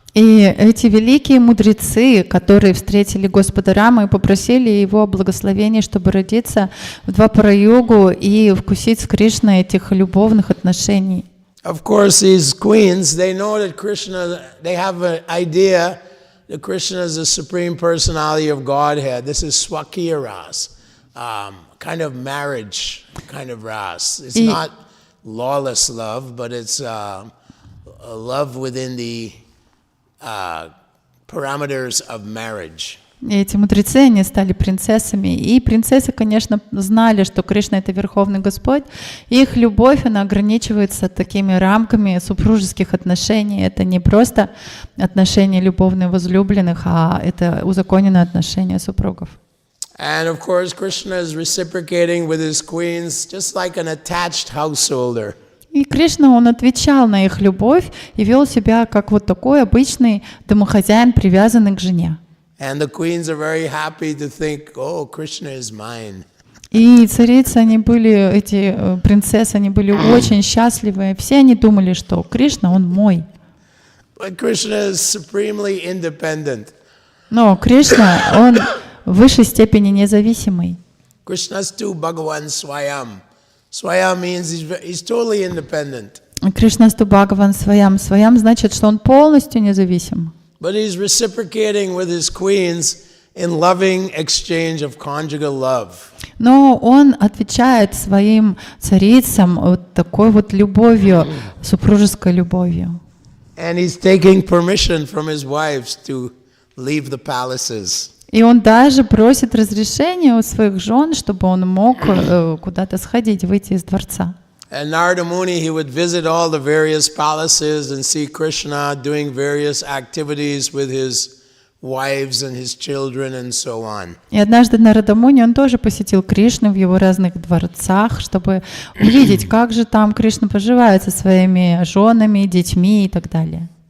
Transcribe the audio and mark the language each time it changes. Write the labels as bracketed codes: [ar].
[ru] И эти великие мудрецы, которые встретили Господа Рама и попросили его благословения, чтобы родиться в Двапара-югу и вкусить с Кришной этих любовных отношений. [en] Of course, these queens, they know that Krishna, they have an idea that Krishna is the supreme personality of Godhead. This is Swakiya ras, kind of marriage kind of ras. It's not lawless love, but it's a love within the parameters of marriage. [ru] И эти мудрецы, они стали принцессами. И принцессы, конечно, знали, что Кришна — это Верховный Господь. И их любовь, она ограничивается такими рамками супружеских отношений. Это не просто отношения любовные возлюбленных, а это узаконенные отношения супругов. [en] And of course, Krishna is reciprocating with his queens just like an attached householder. [ru] И Кришна, он отвечал на их любовь и вел себя как вот такой обычный домохозяин, привязанный к жене. [en] And the queens are very happy to think, oh, Krishna is mine. [ru] И царицы, они были, эти принцессы, они были очень счастливы. Все они думали, что Кришна, он мой. [en] But Krishna is supremely independent. [ru] Но Кришна, он в высшей степени независимый. [sa] Krishnastu Bhagavan Swayam. [en] Swayam means he's totally independent. [sa] Кришнасту Бхагаван Своям. [ru] Своям значит, что он полностью независим. [en] But he's reciprocating with his queens in loving exchange of conjugal love. [ru] Но он отвечает своим царицам вот такой вот любовью, супружеской любовью. [en] And he's taking permission from his wives to leave the palaces. [ru] И он даже просит разрешения у своих жен, чтобы он мог куда-то сходить, выйти из дворца. [en] And Narada Muni, he would visit all the various palaces and see Krishna doing various activities with his wives and his children and so on. [ru] И однажды Нарада Муни, он тоже посетил Кришну в его разных дворцах, чтобы увидеть, как же там Кришна поживает со своими женами, детьми и так далее.